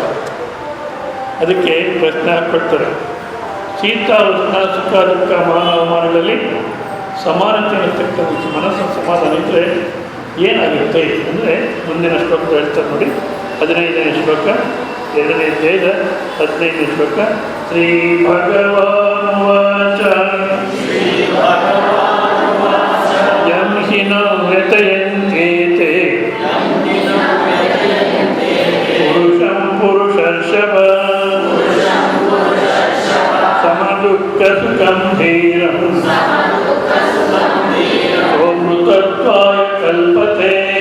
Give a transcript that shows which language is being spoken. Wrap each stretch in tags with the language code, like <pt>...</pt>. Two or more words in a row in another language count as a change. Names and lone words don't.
<kn>ಅದಕ್ಕೆ ಪ್ರಶ್ನೆ ಹಾಕ್ಕೊಡ್ತಾರೆ. ಶೀತ ಉಷ್ಣ ಸುಖ ದುಃಖ ಮಾನ ಅವಮಾನಗಳಲ್ಲಿ ಸಮಾನತೆ ಇರತಕ್ಕಂಥ ಮನಸ್ಸಿನ ಸಮಾಧಾನ ಇದ್ದರೆ ಏನಾಗುತ್ತೆ ಅಂದರೆ ಮುಂದಿನ ಶ್ಲೋಕ ಹೇಳ್ತಾರೆ ನೋಡಿ. 15ನೇ ಶ್ಲೋಕ, 2ನೇ ಅಧ್ಯಾಯದ 15ನೇ ಶ್ಲೋಕ.</kn> <sa>ಶ್ರೀ ಭಗವಾನ್ ವಾಚ ಯಂ ಹಿ ನ ವ್ಯತಯಂತೇತೆ ಪುರುಷಂ ಪುರುಷರ್ಷಭ ಸಮದುಃಖ ಸುಖಂ ಧೀರಂ ಸೋಮೃತತ್ವಾಯ ಕಲ್ಪತೆ.</sa>